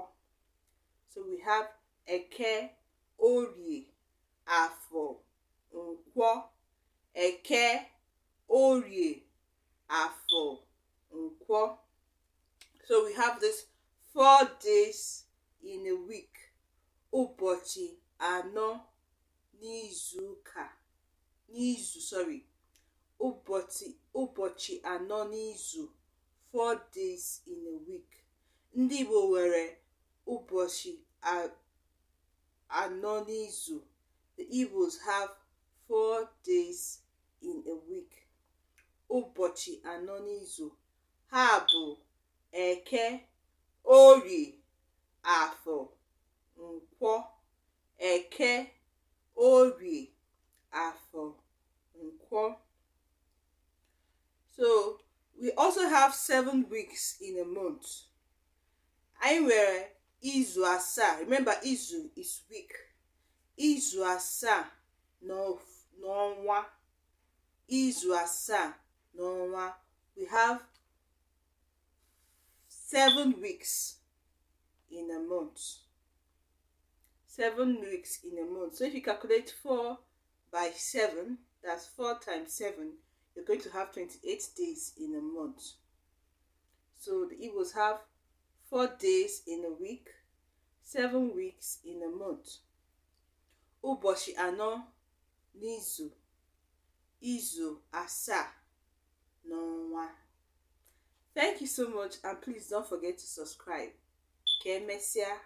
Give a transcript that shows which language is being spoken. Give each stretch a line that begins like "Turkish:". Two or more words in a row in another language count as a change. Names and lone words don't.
English: So we have Eke, Orie, Afo, Nkwo. Eke, Orie, Afo, Nkwo. So we have this 4 days in a week.
Igbo: Ụbọchị anọ n'izuụka. Ụbọchị anọ n'izu.
English: 4 days in a week.
Igbo: Ndị Igbo nwere ụbọchị anọ n'izu.
English: The Igbos have 4 days in a week.
Igbo: Ụbọchị anọ n'izu. Ha bụ Eke, Orie, Afọ, Nkwo. Eke, Orie, Afọ, Nkwo.
English: So we also have 7 weeks in a month.
Igbo: Anyị nwere izu asaa.
English: Remember, izu is week.
Igbo: Izu asaa n'ọnwa. Izu asaa n'ọnwa.
English: We have 7 weeks in a month. 7 weeks in a month. So if you calculate 4 by 7, that's 4 times 7, you're going to have 28 days in a month. So the Igbos have 4 days in a week, 7 weeks in a month.
Igbo: Ụbọchị anọ n'izu. Izu asaa n'ọnwa.
English: Thank you so much, and please don't forget to subscribe.
Igbo: Ka emesịa.